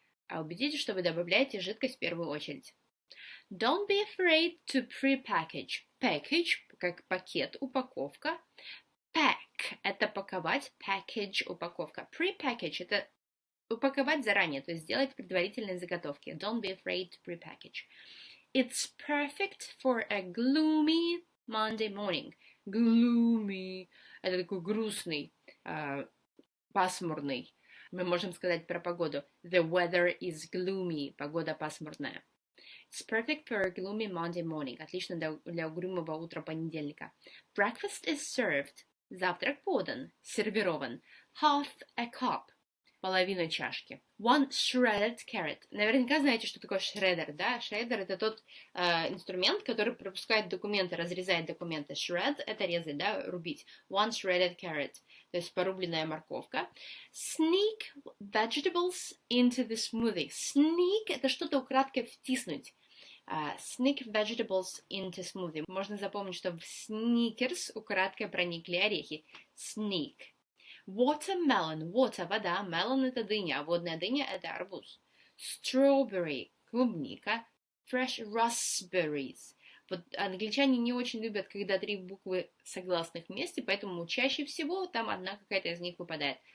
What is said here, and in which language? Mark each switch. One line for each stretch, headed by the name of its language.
Russian: Убедитесь, что вы добавляете жидкость в первую очередь.
English: Don't be afraid to pre-package.
Russian: Package, как пакет, упаковка. Pack – это паковать, package – упаковка. Pre-package – это упаковать заранее, то есть сделать предварительные заготовки.
English: Don't be afraid to pre-package. It's perfect for a gloomy Monday morning.
Russian: Gloomy – это такой грустный, пасмурный. Мы можем сказать про погоду.
English: The weather is gloomy.
Russian: Погода пасмурная.
English: It's perfect for a gloomy Monday morning.
Russian: Отлично для угрюмого утра понедельника.
English: Breakfast is served.
Russian: Завтрак подан, сервирован.
English: Half a cup.
Russian: Половина чашки.
English: One shredded carrot.
Russian: Наверняка знаете, что такое шредер, да? Шредер – это тот инструмент, который пропускает документы, разрезает документы. Shred – это резать, да, рубить.
English: One shredded carrot.
Russian: То есть порубленная морковка.
English: Sneak vegetables into the smoothie.
Russian: Sneak – это что-то украдкой втиснуть.
English: Sneak vegetables into smoothie.
Russian: Можно запомнить, что в Snickers украдкой проникли орехи.
English: Sneak. Watermelon. Water – вода.
Russian: Melon – это дыня. А водная дыня – это арбуз. Strawberry – клубника.
English: Fresh raspberries.
Russian: Вот англичане не очень любят, когда 3 буквы согласных вместе, поэтому чаще всего там одна какая-то из них выпадает.